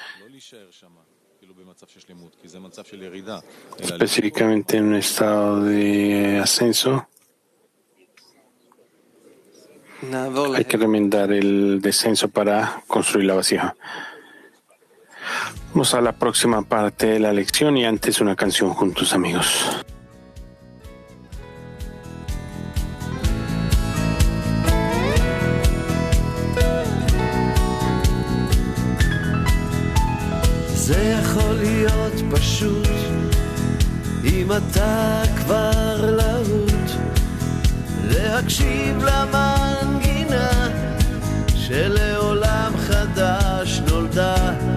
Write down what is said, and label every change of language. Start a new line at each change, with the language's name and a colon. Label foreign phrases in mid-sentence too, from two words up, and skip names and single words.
Spanish: Específicamente en un estado de ascenso, hay que remendar el descenso para construir la vasija. Vamos a la próxima parte de la lección y antes una canción juntos, amigos.
Hebrew: זה יכול להיות פשוט אם אתה כבר להוט להקשיב למנגינה שלעולם חדש נולדה.